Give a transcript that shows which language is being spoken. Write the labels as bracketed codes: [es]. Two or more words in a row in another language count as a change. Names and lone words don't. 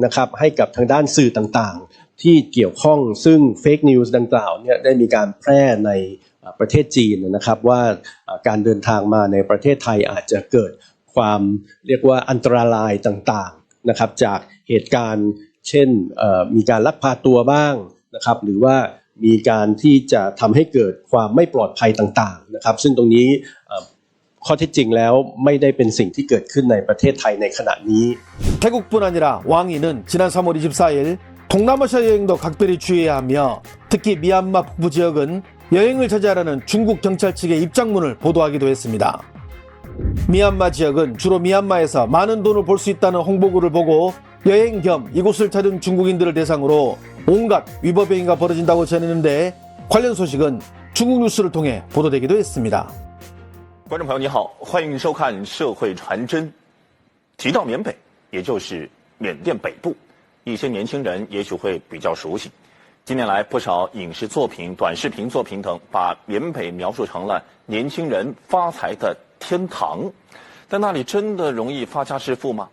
[th] นะครับให้กับทางด้านสื่อต่างๆที่เกี่ยวข้องซึ่งเฟกนิวส์ดังกล่าวเนี่ยได้มีการแพร่ในประเทศจีนนะครับว่าการเดินทางมาในประเทศไทยอาจจะเกิดความเรียกว่าอันตรายต่างๆนะครับจากเหตุการณ์เช่นมีการลักพาตัวบ้างนะครับหรือว่ามีการที่จะทำให้เกิดความไม่ปลอดภัยต่างๆนะครับซึ่งตรงนี้ข้อเท็จจริงแล้วไม่ได้เป็นสิ่งที่เกิดขึ้นในประเทศไทยในขณะนี้ [ko] 태국뿐 아니라 왕이는 지난 3월 24일 동남아시아 여행도 각별히 주의해야 하며 특히 미얀마 북부 지역은 여행을 자제하라는 중국 경찰 측의 입장문을 보도하기도 했습니다. 미얀마 지역은 주로 미얀마에서 많은 돈을 벌 수 있다는 홍보글을 보고 여행 겸 이곳을 찾은 중국인들을 대상으로 온갖 위법 행위가 벌어진다고 전했는데 관련 소식은 중국 뉴스를 통해 보도되기도 했습니다. [zh] 观众朋友你好，欢迎收看《社会传真》。提到缅北，也就是缅甸北部，一些年轻人也许会比较熟悉。近年来，不少影视作品、短视频作品等把缅北描述成了年轻人发财的天堂，但那里真的容易发家致富吗？